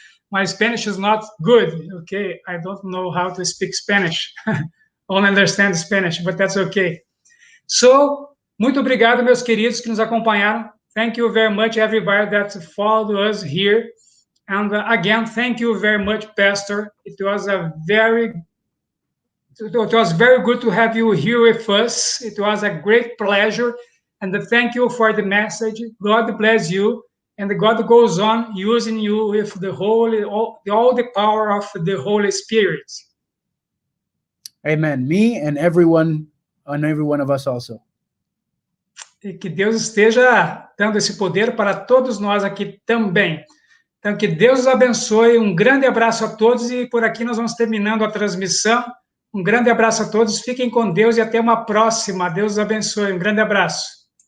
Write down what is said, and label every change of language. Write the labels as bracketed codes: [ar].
[en] My Spanish is not good, okay, I don't know how to speak Spanish, only understand Spanish, but that's okay. [pt] So, muito obrigado, meus queridos que nos acompanharam. [en] Thank you very much, everybody that followed us here. And again, thank you very much, Pastor. It was very good to have you here with us. It was a great pleasure. And thank you for the message. God bless you. And God goes on using you with all the power of the Holy Spirit. Amen. Me and every one of us also. [pt] E que Deus esteja dando esse poder para todos nós aqui também. Então, que Deus os abençoe, um grande abraço a todos, e por aqui nós vamos terminando a transmissão. Um grande abraço a todos, fiquem com Deus e até uma próxima. Deus os abençoe, um grande abraço.